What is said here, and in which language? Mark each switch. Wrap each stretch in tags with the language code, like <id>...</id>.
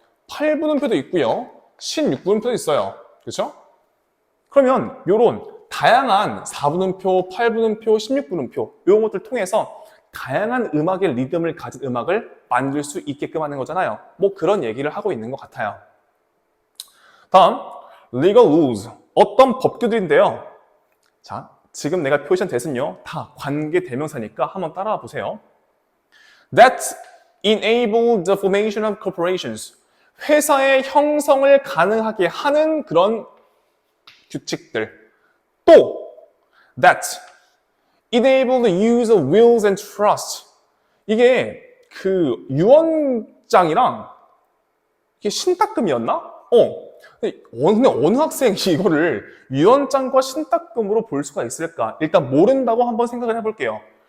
<ko>8분음표도 있고요. 16분음표도 있어요. 그렇죠? 그러면 이런 다양한 4분음표, 8분음표, 16분음표 이런 것들 통해서 다양한 음악의 리듬을 가진 음악을 만들 수 있게끔 하는 거잖아요. 그런 얘기를 하고 있는 것 같아요. 다음,</ko> <en>legal rules.</en> <ko>어떤 법규들인데요. 자, 지금 내가 표시한 that은요. 다 관계 대명사니까 한번 따라와 보세요.</ko> <en>That enable the formation of corporations.</en> <ko>회사의 형성을 가능하게 하는 그런 규칙들. 또</ko> <en>that enable the use of wills and trust.</en> <ko>이게 그 유언장이랑 이게 신탁금이었나? 근데 어느 학생이 이거를 유언장과 신탁금으로 볼 수가 있을까? 일단 모른다고 한번 생각을 해볼게요.</ko>